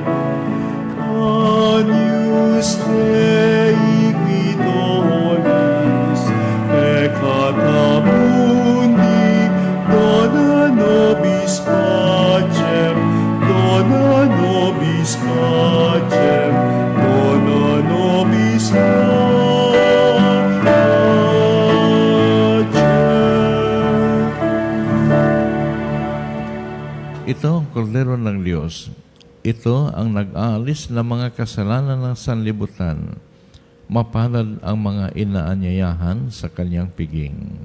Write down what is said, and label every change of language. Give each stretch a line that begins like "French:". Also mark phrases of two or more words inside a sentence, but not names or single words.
Latin: Agnus Dei Guidonis, peccata mundi, dona nobis pacem, dona nobis pacem, dona nobis pacem.
Filipino: Ito ang kordero ng Diyos. Ito ang nag-aalis ng mga kasalanan ng sanlibutan. Mapalad ang mga inaanyayahan sa kanyang piging.